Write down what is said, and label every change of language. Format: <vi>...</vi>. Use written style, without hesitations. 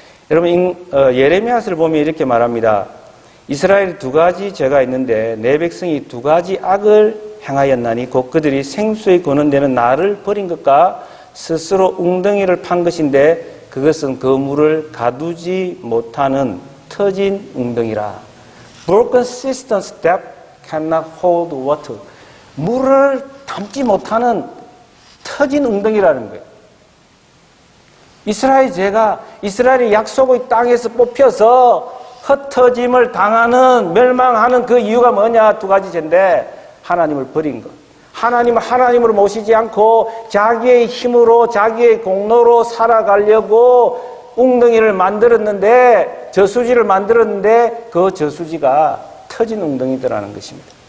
<ko>여러분, 예레미야서를 보면 이렇게 말합니다. 이스라엘이 2가지 죄가 있는데 내 백성이 2가지 악을 행하였나니 곧 그들이 생수의 거는데는 나를 버린 것과 스스로 웅덩이를 판 것인데 그것은 그 물을 가두지 못하는 터진 웅덩이라.</ko> <en>Broken cisterns that cannot hold water.</en> <ko>물을 담지 못하는 터진 웅덩이라는 거예요. 이스라엘 죄가 이스라엘이 약속의 땅에서 뽑혀서 흩어짐을 당하는, 멸망하는 그 이유가 뭐냐? 두 가지 죄인데, 하나님을 버린 것. 하나님을 하나님으로 모시지 않고 자기의 힘으로, 자기의 공로로 살아가려고 웅덩이를 만들었는데, 저수지를 만들었는데 그 저수지가 터진 웅덩이더라는 것입니다.</ko>